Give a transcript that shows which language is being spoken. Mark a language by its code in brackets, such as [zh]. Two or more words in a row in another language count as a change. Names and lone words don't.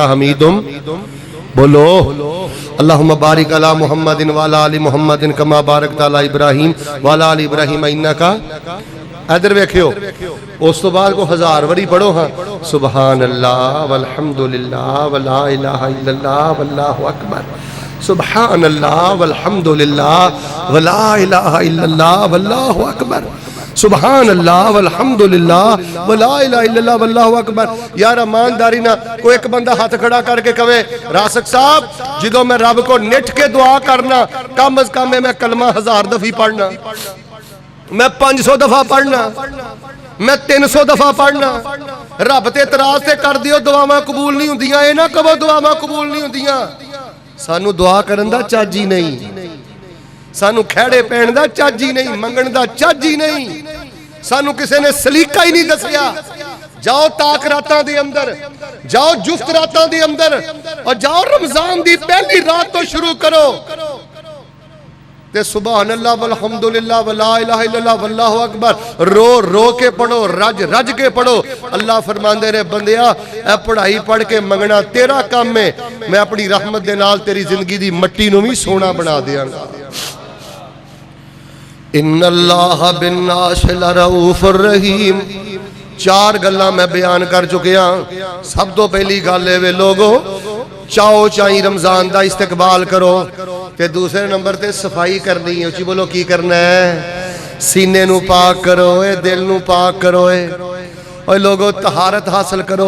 [ar] حمید، بولو اللہم بارک علی محمد وعلی آل محمد کما بارکت علی ابراہیم وعلی آل ابراہیم انک، [pa] ادھر ویکھیو، اس تو بعد کو 1000 وری پڑھو ہاں، [ar] سبحان اللہ والحمدللہ ولا الہ الا اللہ واللہ اکبر، سبحان اللہ والحمدللہ ولا الہ الا اللہ واللہ اکبر، سبحان اللہ والحمدللہ ولا الہ الا اللہ واللہ اکبر۔ [pa] یار ایمانداری نہ کوئی ایک بندہ ہاتھ کھڑا کر کے کہے راسک صاحب جدو میں رب کو نٹ کے دعا کرنا، کم از کم میں کلمہ 1000 دفعہ پڑھنا، میں 500 دفعہ پڑھنا، میں 300 دفعہ پڑھنا۔ رب تے اعتراض تے کر دیو دعاواں قبول نہیں ہوندیاں، اے نہ کہو دعاواں قبول نہیں ہوندیاں۔ سانو دعا کرن دا چج ہی نہیں، سانو کھیڑے پہن دا چج ہی نہیں، منگن دا چج ہی نہیں، سانو کسے نے سلیقہ ہی نہیں دسیا۔ جاؤ تاک راتاں دے اندر، جاؤ جفت راتاں دے اندر، اور جاؤ رمضان دی پہلی رات تو شروع کرو تے [ar] سبحان اللہ والحمدللہ ولا الہ الا اللہ واللہ اکبر [pa] رو رو کے پڑھو، رج رج کے پڑھو۔ اللہ فرماندے نے بندیا اے پڑھائی پڑھ کے منگنا تیرا کام ہے، میں اپنی رحمت دے نال تیری زندگی دی مٹی نو بھی سونا بنا دیاں گا۔ [ar] ان اللہ بالناس لرؤوف الرحیم، [pa] چار گلاں میں بیان کر چکیا. سب تو پہلی گل ہے وے لوگو چاؤ چائی رمضان کا استقبال کرو. تے دوسرے نمبر تے صفائی کرنی ہے. اچی بولو کی کرنا ہے? سینے نوں پاک کرو، دل نوں پاک کرو، اوئے لوگو طہارت حاصل کرو.